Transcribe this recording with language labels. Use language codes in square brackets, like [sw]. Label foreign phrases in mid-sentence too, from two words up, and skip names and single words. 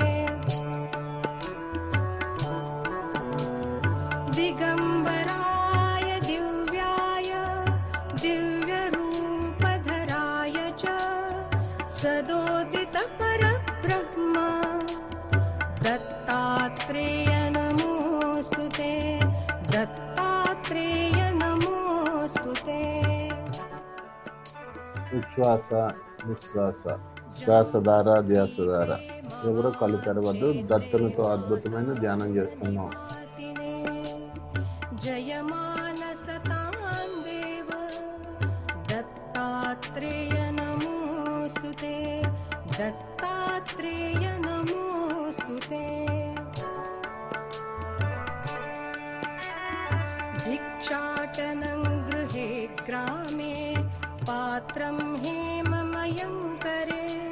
[sa] दिगम्बराय दिव्याय दिव्यरूपधराय च सदोदितपरब्रह्म दत्तात्रेय नमोऽस्तु ते दत्तात्रेय नमोऽस्तु ते [te] ఉచ్ఛ్వాస నిశ్వాస శ్వాస ద్వారా ధ్యాస ద్వారా ఎవరో కళ్ళు తెరవద్దు. దత్తునితో అద్భుతమైన ధ్యానం చేస్తున్నాం. [sa] जयमानसतां देव दत्तात्रेय नमोऽस्तु ते दत्तात्रेय नमोऽस्तु ते भिक्षाटनं गृहे ग्रामे पात्रं हेममयं करे